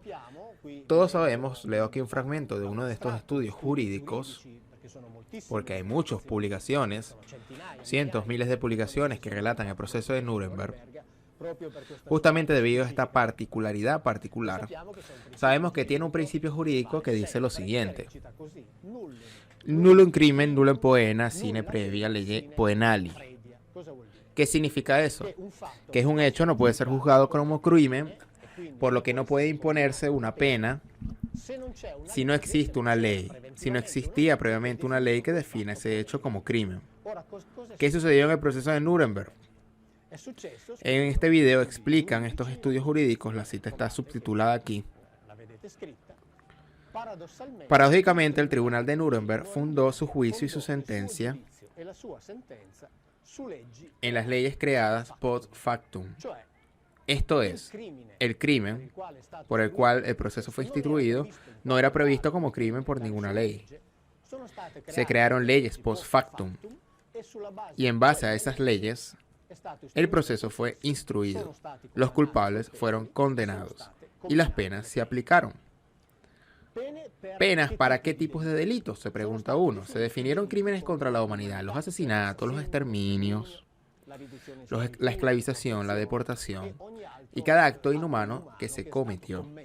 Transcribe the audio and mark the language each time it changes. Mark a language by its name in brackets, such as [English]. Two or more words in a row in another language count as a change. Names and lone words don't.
[Spanish] Todos sabemos, leo aquí un fragmento de uno de estos estudios jurídicos, porque hay muchas publicaciones, cientos, miles de publicaciones que relatan el proceso de Nuremberg. Justamente debido a esta particularidad particular, sabemos que tiene un principio jurídico que dice lo siguiente: [Latin] nullum crimen, nullum poena, sine previa lege poenali. [Spanish] ¿Qué significa eso? Que es un hecho no puede ser juzgado como crimen, por lo que no puede imponerse una pena si no existe una ley, si no existía previamente una ley que defina ese hecho como crimen. ¿Qué sucedió en el proceso de Nuremberg? En este video explican estos estudios jurídicos, la cita está subtitulada aquí. Paradójicamente, el Tribunal de Nuremberg fundó su juicio y su sentencia en las leyes creadas [Latin] post factum. [Spanish] Esto es, el crimen por el cual el proceso fue instituido no era previsto como crimen por ninguna ley. Se crearon leyes [Latin] post factum [Spanish] y en base a esas leyes el proceso fue instruido. Los culpables fueron condenados y las penas se aplicaron. ¿Penas para qué tipos de delitos?, se pregunta uno. Se definieron crímenes contra la humanidad, los asesinatos, los exterminios, la esclavización, la deportación y cada acto inhumano que se cometió.